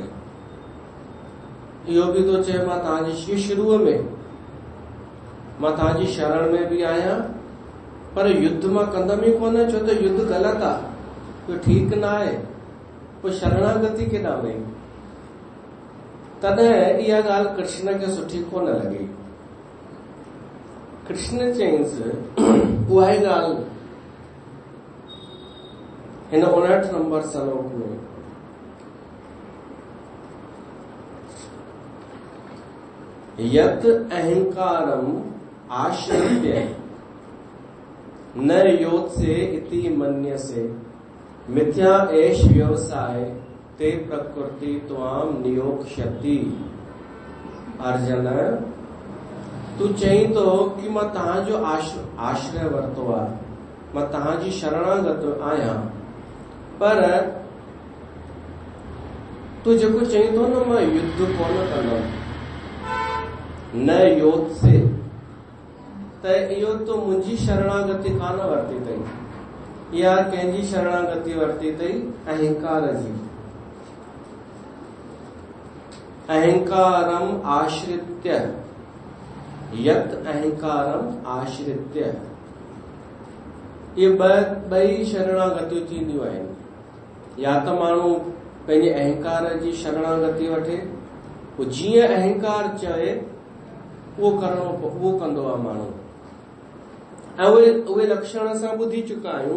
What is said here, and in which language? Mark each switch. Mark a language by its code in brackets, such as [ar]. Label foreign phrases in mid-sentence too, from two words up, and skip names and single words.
[sd] इहो बि थो चए मां तव्हांजी शुरूअ में मां तव्हांजी शरण में बि आहियां, पर युद्ध मां कंदमि ई कोन, छो त युद्ध ग़लति आहे, इहो ठीकु न आहे। पोइ शरणागति केॾां वई? तॾहिं इहा ॻाल्हि कृष्ण खे सुठी कोन लॻी। कृष्ण चयईंसि उहा ई ॻाल्हि हिन 59 नंबर श्लोक में [sa] यत् अहंकारम आश्रित्य न योत्से इति मन्यसे मिथ्या एष व्यवसाय ते प्रकृति त्वाम नियोक्ष्यति। [sd] अर्जुन तू चई तो कि मां तव्हांजो आश्रय वरितो आहे, मां तव्हांजी शरणागत आहियां, पर तू जेको चई थो न मां युद्ध कोन कंदुमि, [sa] न योत्से, [sd] त इहो तो मुंहिंजी शरणागति कान वरिती अथई, इहा कंहिंजी शरणागति वरिती अथई? अहंकार जी। [sa] अहंकारम आश्रित्य, यत् अहंकारम आश्रित्य, [sd] ये ॿई शरणागतियूं थींदियूं आहिनि। या त माण्हू पंहिंजे अहंकार जी शरणागति वठे, पोइ जीअं अहंकार चए उहो कंदो आहे माण्हू। ऐं उहे लक्षण असां ॿुधी चुका आहियूं।